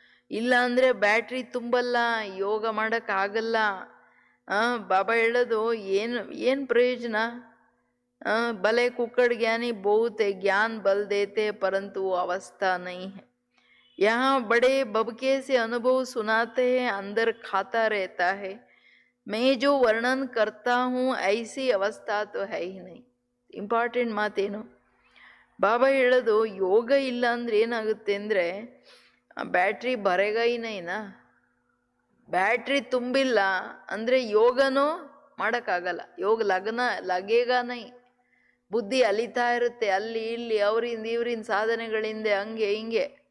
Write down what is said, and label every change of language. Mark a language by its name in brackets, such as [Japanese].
[Kannada] ಇಲ್ಲ ಅಂದರೆ ಬ್ಯಾಟ್ರಿ ತುಂಬಲ್ಲ, ಯೋಗ ಮಾಡೋಕ್ಕಾಗಲ್ಲ. ಬಾಬಾ ಹೇಳೋದು ಏನು ಪ್ರಯೋಜನ? [Hindi] भले कुक्कड़ ज्ञानी बहुत है, ज्ञान बल देते परंतु वो अवस्था नहीं है. यहाँ बड़े बबके से अनुभव सुनाते हैं, अंदर खाता रहता है. मैं जो वर्णन करता हूँ ऐसी अवस्था तो है ही नहीं. [Kannada] ಇಂಪಾರ್ಟೆಂಟ್ ಮಾತೇನು? ಬಾಬಾ ಹೇಳೋದು ಯೋಗ ಇಲ್ಲ ಅಂದ್ರೆ ಏನಾಗುತ್ತೆ ಅಂದರೆ ಬ್ಯಾಟ್ರಿ ಬರೆಗೈನೈನಾ, ಬ್ಯಾಟ್ರಿ ತುಂಬಿಲ್ಲ ಅಂದರೆ ಯೋಗನೂ ಮಾಡೋಕ್ಕಾಗಲ್ಲ. [Hindi] ಯೋಗ ಲಗೇಗ ನೈ. [Kannada] ಬುದ್ಧಿ ಅಲಿತಾ ಇರುತ್ತೆ ಅಲ್ಲಿ ಇಲ್ಲಿ, ಅವರಿಂದ ಇವರಿಂದ ಸಾಧನೆಗಳಿಂದ, ಹಂಗೆ ಹಿಂಗೆ.